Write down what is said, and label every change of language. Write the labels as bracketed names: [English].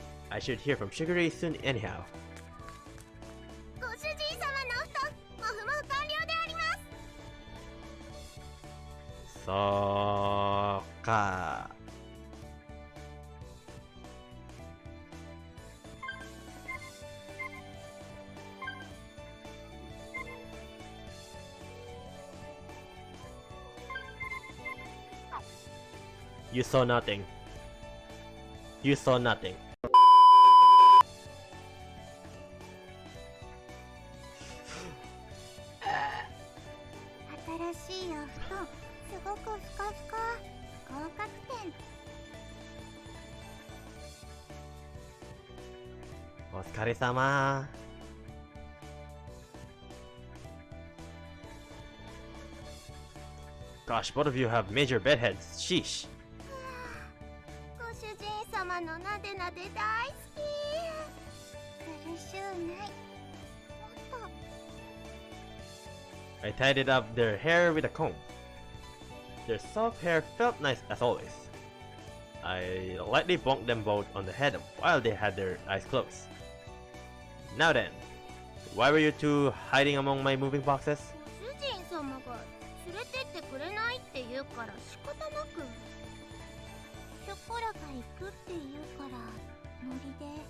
[English] I should hear from Shigure soon anyhow. [Japanese] ご主人様のお布団、もふもふ完了であります。そうか。 [English] You saw nothing. You saw nothing. [Japanese] 新しいお布団、すごくふかふか。合格点。お疲れ様。 [English] Gosh, both of you have major bedheads. Sheesh. [Japanese] ご主人様のなでなで大好き。苦しゅうない。もっと。 [English] I tidied up their hair with a comb. Their soft hair felt nice as always. I lightly bonked them both on the head while they had their eyes closed. Now then, why were you two hiding among my moving boxes? [Japanese] 主人様が連れてってくれないって言うから仕方なく。ショコラが行くって言うからノリで。